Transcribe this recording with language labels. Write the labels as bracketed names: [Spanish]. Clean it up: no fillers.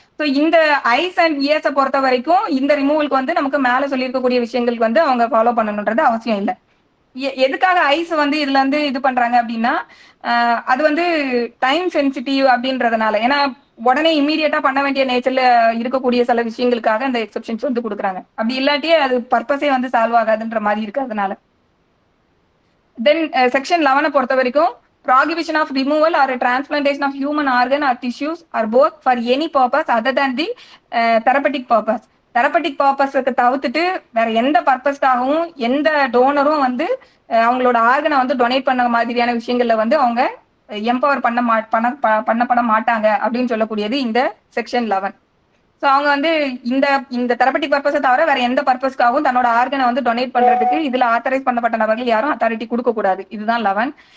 [Tamil] So இந்த ice and இயர்ஸை பொறுத்த வரைக்கும் இந்த ரிமூவலுக்கு வந்து நமக்கு மேல சொல்லியிருக்கக்கூடிய விஷயங்களுக்கு வந்து அவங்க ஃபாலோ பண்ணணுன்றது அவசியம் இல்லை. எதுக்காக ஐஸ் வந்து இதுல வந்து இது பண்றாங்க அப்படின்னா, அது வந்து டைம் சென்சிட்டிவ் அப்படின்றதுனால, ஏன்னா உடனே இம்மீடியட்டா பண்ண வேண்டிய நேச்சர்ல இருக்கக்கூடிய சில விஷயங்களுக்காக இந்த எக்ஸெப்ஷன்ஸ் வந்து கொடுக்குறாங்க. அப்படி இல்லாட்டியே அது பர்பஸே வந்து சால்வ் ஆகாதுன்ற மாதிரி இருக்கு. அதனால தென் செக்ஷன் 11 பொறுத்த வரைக்கும், [English] prohibition of removal or a transplantation of human organ or tissues or both for any purpose other than the therapeutic purpose. [Tamil] Therapeutic பர்பஸ்க்கு தவிர்த்துட்டு வேற எந்த பர்பஸ்க்காகவும் எந்த டோனரும் வந்து அவங்களோட ஆர்கனை வந்து டொனேட் பண்ண மாதிரியான விஷயங்கள்ல வந்து அவங்க எம்பவர் பண்ணப்பட மாட்டாங்க அப்படின்னு சொல்லக்கூடியது இந்த செக்ஷன் 11. ஸோ அவங்க வந்து இந்த தெரப்பட்டிக் பர்பஸை தவிர வேற எந்த பர்பஸ்க்காகவும் தன்னோட ஆர்கனை வந்து டொனேட் பண்றதுக்கு இதுல ஆத்தரைஸ் பண்ணப்பட்ட நபர்கள் யாரும் அத்தாரிட்டி கொடுக்க கூடாது. இதுதான் 11.